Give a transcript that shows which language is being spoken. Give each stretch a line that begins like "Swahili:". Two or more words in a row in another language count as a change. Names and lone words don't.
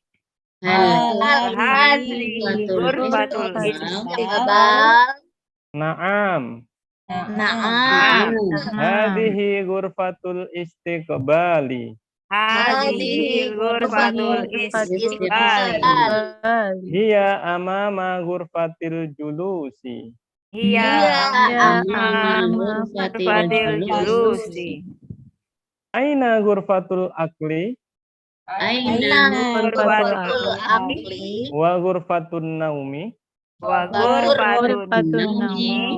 Arabic: هذه غرفة الاستقبال. Na'am. Naam. هذه غرفة الاستقبال. هذه غرفة الاستقبال. هي أمام غرفة الجلوس. هي أمام غرفة الجلوس. أين غرفة الأكل غرفة الأكل وغرفة النوم? وغرفة النوم.